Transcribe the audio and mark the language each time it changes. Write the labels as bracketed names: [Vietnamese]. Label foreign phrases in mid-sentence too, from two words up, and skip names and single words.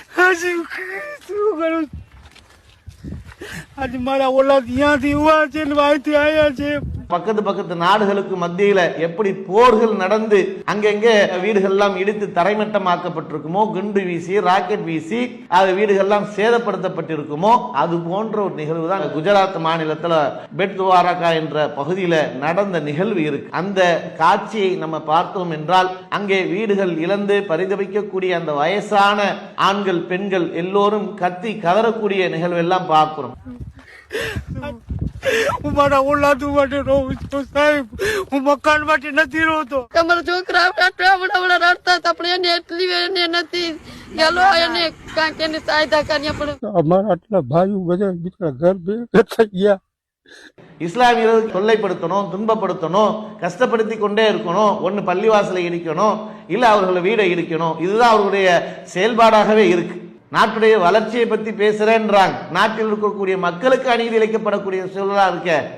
[Tamil] பக்கத்து பக்கத்து நாடுகளுக்கு மத்தியில எப்படி போர்கள் நடந்து அங்கங்கே வீடுகள் எல்லாம் இடித்து தரைமட்டமாக்கப்பட்டிருக்குமோ, குண்டு வீசி ராக்கெட் வீசி அது வீடுகள் எல்லாம் சேதப்படுத்தப்பட்டிருக்குமோ, அது போன்ற ஒரு நிகழ்வு தான் குஜராத் மாநிலத்தில் பெட்வாரகா என்ற பகுதியில் நடந்த நிகழ்வு இருக்கு. அந்த காட்சியை நம்ம பார்த்தோம் என்றால் அங்கே வீடுகள் இழந்து பரிதவிக்கக்கூடிய அந்த வயசான ஆண்கள் பெண்கள் எல்லோரும் கத்தி கதறக்கூடிய நிகழ்வு எல்லாம் பார்க்கிறோம். [Gujarati] અમારા ઓલાદ માટે રોવું છું સાહેબ, હું મકાન માટે નથી રોતો. તમારા છોકરા આવડા રડતા હતા પણ એને એટલી એને નથી ગેલો એને કાંઈક એને સહાયતા કરવી પડે. અમારા આટલા ભાઈઓ બધા બીજા ઘર ભેગા થઈ ગયા. [Tamil] இஸ்லாமியர்கள் தொல்லைப்படுத்தணும், துன்பப்படுத்தணும், கஷ்டப்படுத்தி கொண்டே இருக்கணும், ஒன்னு பள்ளிவாசலை இடிக்கணும், இல்ல அவர்களை வீடை இடிக்கணும், இதுதான் அவர்களுடைய செயல்பாடாகவே இருக்கு. நாட்டுடைய வளர்ச்சியை பத்தி பேசுறேன்றாங்க. நாட்டில் இருக்கக்கூடிய மக்களுக்கு அநீதி இழைக்கப்படக்கூடிய சூழலா இருக்க